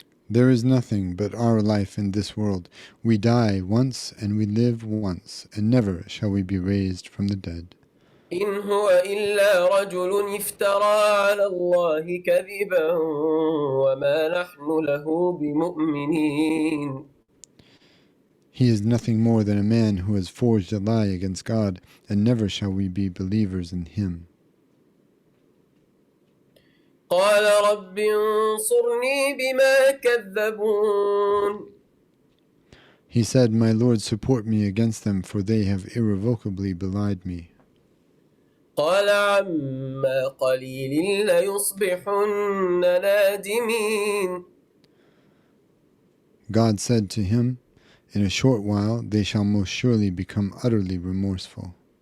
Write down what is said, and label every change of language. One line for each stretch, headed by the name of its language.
English: There is nothing but our life in this world. We die once and we live once, and never shall we be raised from the dead.
Arabic: إن هو إلا رجل افترى على الله كذبا وما نحن له بمؤمنين.
English: He is nothing more than a man who has forged a lie against God, and never shall we be believers in him.
Arabic: قال رب انصرني بما كذبون.
English: He said, "My Lord, support me against them, for they have irrevocably belied me."
Arabic: قال عما قليل ليصبحن نادمين.
English: God said to him, "In a short while they shall most surely become utterly remorseful."